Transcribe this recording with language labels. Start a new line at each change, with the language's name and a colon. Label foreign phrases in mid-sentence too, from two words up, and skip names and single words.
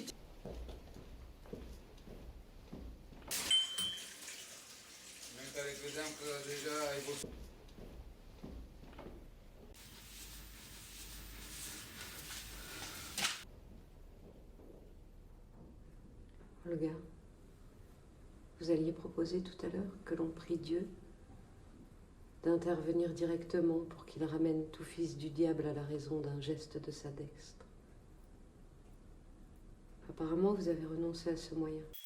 Romanian: În care credeam că deja ai văzut.
French: Olga, vous alliez proposer tout à l'heure que l'on prie Dieu d'intervenir directement pour qu'il ramène tout fils du diable à la raison d'un geste de sa dextre. Apparemment, vous avez renoncé à ce moyen.